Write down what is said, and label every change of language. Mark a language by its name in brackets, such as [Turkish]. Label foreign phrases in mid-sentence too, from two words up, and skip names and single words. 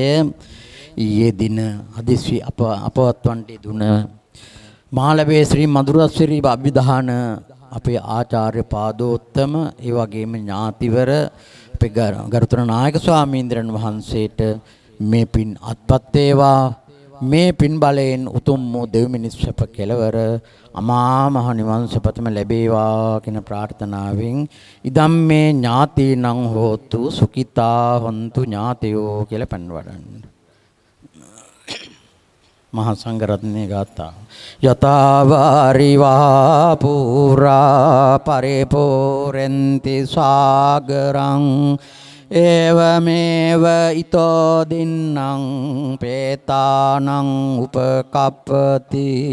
[Sinhala] ඊයේ දින හදිසි අපවත්වන්ට දුන මාළඹේ ශ්‍රී මధుරසිරි අභිදාන අපේ ආචාර්ය පාදෝත්තම ඒ වගේම ඥාතිවර අපේ ගරුතර නායක ස්වාමීන්ද්‍රයන් වහන්සේට මේ පින් අත්පත් වේවා. මේ පින් බලයෙන් උතුම් වූ දෙව් මිනිස් සැප කෙලවර අමා මහ නිවන් සපතම ලැබේවා කියන ප්‍රාර්ථනාවෙන් [Pali] ඉදම් මේ ඥාතිනං හෝතු සුඛිතා හොන්තු ඥාතයෝ [Sinhala] කියලා පන් වඩන්න. මහා සංඝරත්නයේ ගාථා [Pali] යතාවාරිවා පුරා පරිපූර්ණන්ති සාගරං ඒවමේව ඊතෝ දින්නම් පේතානං උපකප්පති